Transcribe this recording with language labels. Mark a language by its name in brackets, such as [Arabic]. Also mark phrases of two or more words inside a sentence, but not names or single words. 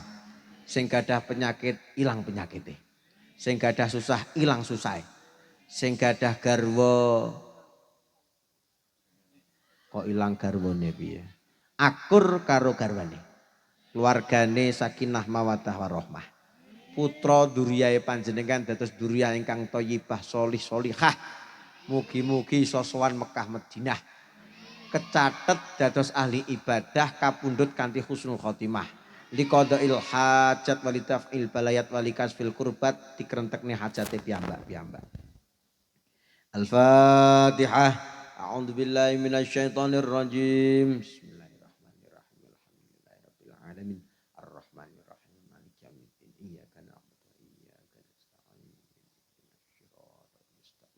[Javanese] Sing gadah penyakit ilang penyakite. Sing gadah susah ilang susah, sing gadah garwa kok ilang garwane piye, akur karo garwane, keluargane [Arabic] سكينة مودة ورحمة, [Javanese] putra duriyae panjenengan dados duriyah ingkang [Arabic] طيبة صالح صالحة, [Javanese] mugi-mugi sosowan Mekah Madinah, kecatet dados ahli ibadah kapundhut kanthi [Arabic] حسن الخاتمة. لقضاء الحاجات ولتفريج البليات ولكشف الكربات [Javanese] dikrentekne hajate piyambak-piyambak. [Arabic] الفاتحة. أعوذ بالله من الشيطان الرجيم. بسم الله الرحمن الرحيم الحمد لله رب العالمين. الرحمن الرحيم مالك يوم الدين. إياك نعبد وإياك نستعين. الصراط المستقيم.